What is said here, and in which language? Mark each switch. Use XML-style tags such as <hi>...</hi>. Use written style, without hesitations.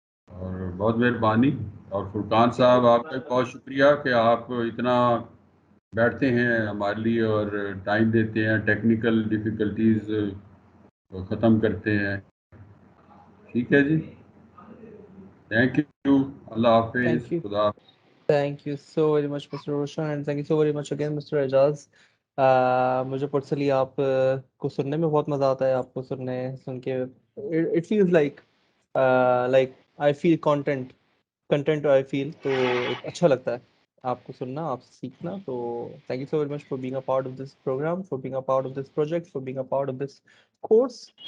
<ur>اور بہت مہربانی. اور فرقان صاحب آپ کا بہت شکریہ کہ آپ اتنا بیٹھتے ہیں ہمارے لیے اور ٹائم دیتے ہیں، ٹیکنیکل ڈیفیکلٹیز ختم کرتے ہیں. ٹھیک ہے جی، تھینک یو، اللہ حافظ،</ur> <en>Thank you.</en> <ur>خدا.</ur> <en>Thank you so very much, Mr. Roshan, and thank you so very much again, Mr. Ajaz.</en> <ur>مجھے پرسنلی آپ کو سننے میں بہت مزہ آتا ہے، آپ کو سن کے</ur> <en>it feels like I feel</en> <ur>content آئی فیل، تو اچھا لگتا ہے آپ کو سننا، آپ سے سیکھنا.</ur> <en>تو thank you so very much for being a part of this programme, for being a part of this project, for being a part of this course.</en>